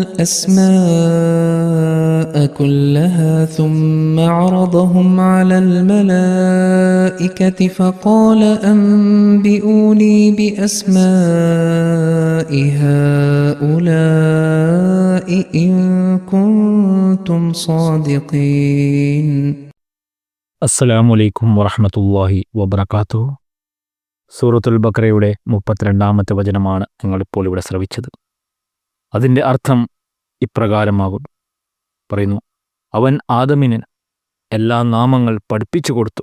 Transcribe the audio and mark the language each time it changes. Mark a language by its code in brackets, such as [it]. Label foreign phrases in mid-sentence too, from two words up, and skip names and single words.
[ar] الأسماء كلها ثم عرضهم على الملائكة فقال أنبئوني بأسماء هؤلاء إن كنتم صادقين. السلام عليكم ورحمة الله وبركاته. [ml] സൂറത്തുൽ ബഖറയുടെ 32-ാമത്തെ വചനമാണ് നിങ്ങളിപ്പോൾ ഇവിടെ ശ്രവിച്ചത്. അതിൻ്റെ അർത്ഥം ഇപ്രകാരമാകുന്നു. പറയുന്നു, അവൻ ആദമിന് എല്ലാ നാമങ്ങൾ പഠിപ്പിച്ചു കൊടുത്തു.